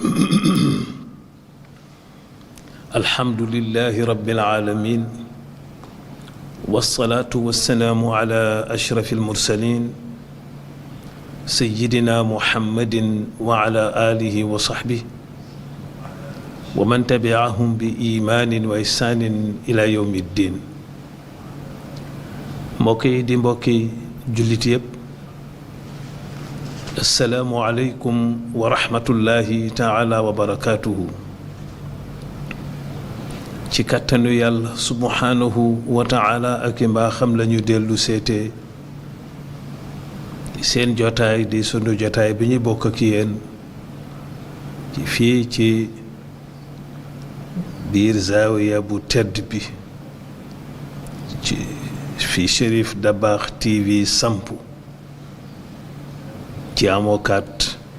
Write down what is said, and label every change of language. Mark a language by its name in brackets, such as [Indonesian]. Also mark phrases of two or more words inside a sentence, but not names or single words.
[Arabic] الحمد لله رب العالمين والصلاة والسلام على أشرف المرسلين سيدنا محمد وعلى آله وصحبه ومن تبعهم بإيمان وإحسان إلى يوم الدين. [Wolof] mbokki di mbokki jullit yépp, [Arabic] السلام عليكم ورحمة الله تعالى وبركاته. [Wolof] ci kàttanu yàlla [Arabic] سبحانه وتعالى [Wolof] ak i mbaaxam lañu dellu seete seen jotaay di sunu jotaay bi ñu bokk ak yéen ci fii ci biir zaawiya bu tedd bi ci fi Cherif Dabakh TV sampu ci amokat.